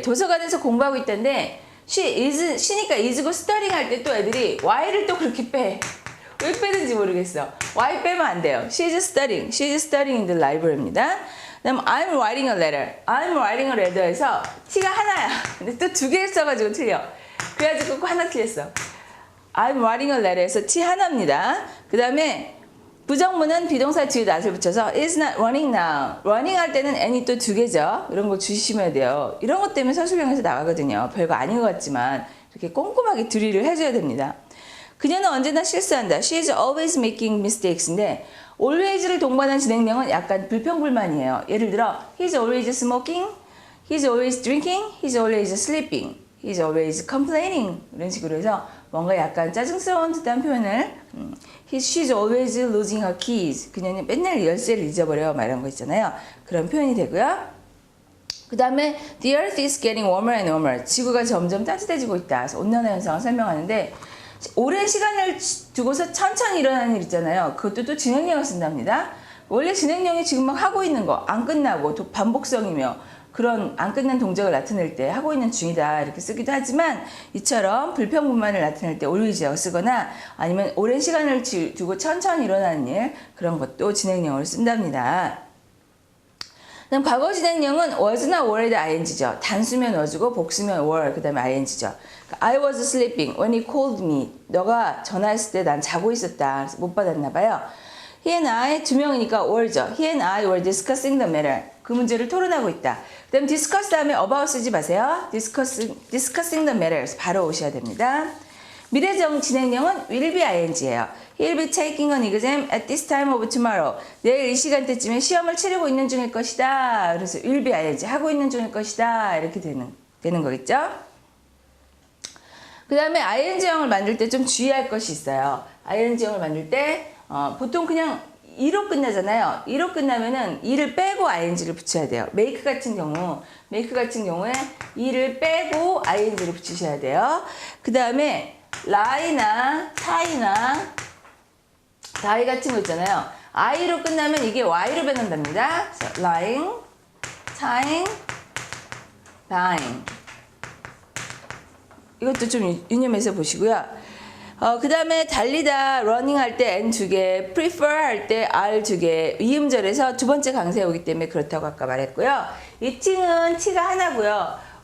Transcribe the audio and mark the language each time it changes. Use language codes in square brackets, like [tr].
[ko] 도서관에서 공부하고 있던데 she니까 is고 studying 할 때 또 애들이 y를 또 그렇게 빼. 왜 빼는지 모르겠어. y 빼면 안 돼요. [en] she is studying in the library입니다. [ko] 그다음 [en] I'm writing a letter [ko] 에서 t가 하나야. 근데 또 두 개 써가지고 틀려. 그래가지고 하나 틀렸어. [en] I'm writing a letter [ko] 에서 t 하나입니다. 그 다음에 부정문은 비동사 뒤에 not을 붙여서 [en] is not running now. [ko] running 할 때는 n이 또 두 개죠. 이런 거 주시면 돼요. 이런 것 때문에 서술형에서 나가거든요. 별거 아닌 것 같지만 이렇게 꼼꼼하게 드릴을 해줘야 됩니다. 그녀는 언제나 실수한다. [en] She is always making mistakes [ko] 인데 always를 동반한 진행명은 약간 불평불만이에요. [en] 예를 들어 He's always smoking, He's always drinking, He's always sleeping, He's always complaining [ko] 이런 식으로 해서 뭔가 약간 짜증스러운 듯한 표현을 [en] She's always losing her keys. [ko] 그녀는 맨날 열쇠를 잊어버려요. 막 이런 거 있잖아요. 그런 표현이 되고요. [en] 그 다음에 The earth is getting warmer and warmer. [ko] 지구가 점점 따뜻해지고 있다. 그래서 온난화 현상을 설명하는데 오랜 시간을 두고서 천천히 일어나는 일 있잖아요. 그것도 또 진행형을 쓴답니다. 원래 진행형이 지금 막 하고 있는 거 안 끝나고 반복성이며 그런 안 끝난 동작을 나타낼 때 하고 있는 중이다 이렇게 쓰기도 하지만 이처럼 불평불만을 나타낼 때 always라고 쓰거나 아니면 오랜 시간을 두고 천천히 일어나는 일 그런 것도 진행형을 쓴답니다. 그다음 과거 진행형은 was나 were의 ing죠. 단수면 was고 복수면 were 그 다음에 ing죠. [en] I was sleeping when he called me. [ko] 너가 전화했을 때 난 자고 있었다. 그래서 못 받았나 봐요. [en] He and I [ko] 두 명이니까 [en] were죠. He and I were discussing the matter. [ko] 그 문제를 토론하고 있다. 그 다음 discuss 다음에 about 쓰지 마세요. [en] discussing the matter. [ko] 바로 오셔야 됩니다. 미래적 진행형은 will be ing예요. [en] He'll be taking an exam at this time of tomorrow. [ko] 내일 이 시간대쯤에 시험을 치르고 있는 중일 것이다. 그래서 will be ing 하고 있는 중일 것이다. 이렇게 되는 거겠죠. 그 다음에 ing형을 만들 때 좀 주의할 것이 있어요. ing형을 만들 때 보통 그냥 e로 끝나잖아요. e로 끝나면은 e를 빼고 ing를 붙여야 돼요. make 같은 경우에 e를 빼고 ing를 붙이셔야 돼요. 그 다음에 lie나 tie나 die 같은 거 있잖아요. i로 끝나면 이게 y로 변한답니다. 그래서 [en] lying, tying, dying. [ko] 이것도 좀 유념해서 보시고요. 그 다음에 달리다, running 할 때 n 두 개, prefer 할 때 r 두 개, 이음절에서 두 번째 강세에 오기 때문에 그렇다고 아까 말했고요. eating은 t가 하나고요.